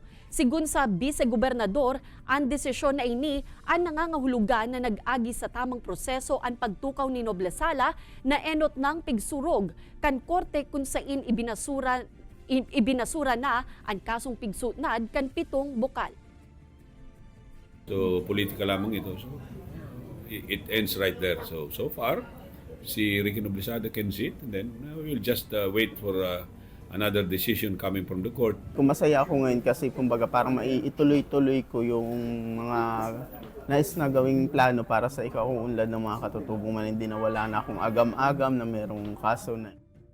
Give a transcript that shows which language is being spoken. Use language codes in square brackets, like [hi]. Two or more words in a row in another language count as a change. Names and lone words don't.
[bik] Sigun sa Vice-Gobernador, ang desisyon na ini ang nangangahulugan na nag-agi sa tamang proseso ang pagtukaw ni Noblesala na enot ng pigsurog kan korte kung sain ibinasura na ang kasong pigsunad kan 7 bukal. [tl] So, politika lamang ito. [en] So, it ends right there. So far, si Ricky Noblesala can sit, and then we'll just wait for another decision coming from the court. [tl] Masaya ako ngayon kasi kumbaga parang maituloy-tuloy ko yung mga nais na gawing plano para sa ikauunlad ng mga katutubong man, hindi na wala na akong agam-agam na merong kaso na.